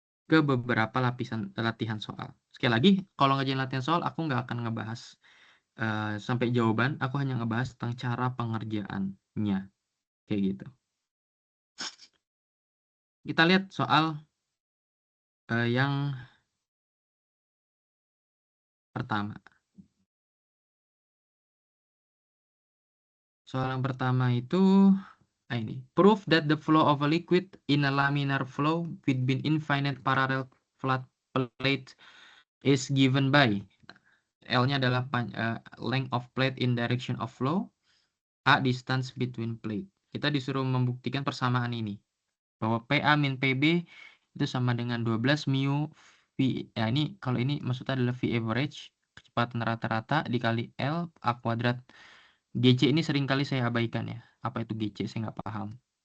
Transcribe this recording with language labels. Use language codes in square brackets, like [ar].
[id] Ke beberapa latihan soal. Sekali lagi, kalau ngajarin latihan soal, aku nggak akan ngebahas sampai jawaban, aku hanya ngebahas tentang cara pengerjaannya, kayak gitu. Kita lihat soal yang pertama. Soal yang pertama itu ini. [en] Prove that the flow of a liquid in a laminar flow between infinite parallel flat plate is given by [id] L-nya adalah [en] length of plate in direction of flow, A distance between plate. [id] Kita disuruh membuktikan persamaan ini. Bahwa PA min PB itu sama dengan 12 mu V. Ya ini kalau ini maksudnya adalah V average, kecepatan rata-rata dikali L A kuadrat. GC ini sering kali saya abaikan ya. Apa itu GC? Saya nggak paham.